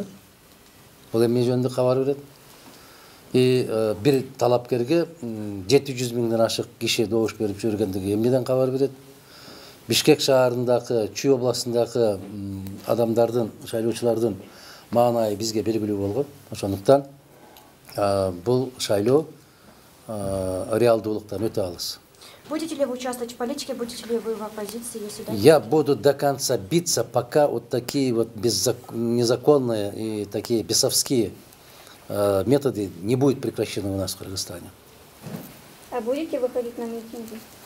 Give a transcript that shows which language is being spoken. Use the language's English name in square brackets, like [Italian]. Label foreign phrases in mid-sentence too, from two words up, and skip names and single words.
[Kyrgyz] Бул эмне жөнүндө кабар берет? Бир талапкерге 700 миңден ашык киши добуш берип жүргөндүгү эмнеден кабар берет? Бишкек шаарындагы, Чүй областындагы адамдардын, шайлоочулардын маанайы бизге белгилүү болгон. Ошондуктан бул шайлоо реалдуулуктан өтө алыс. [Russian] Будете ли вы участвовать в политике, будете ли вы в оппозиции, если да? Я буду до конца биться, пока вот такие вот незаконные и такие бесовские методы не будут прекращены у нас в Кыргызстане. А будете выходить на митинги?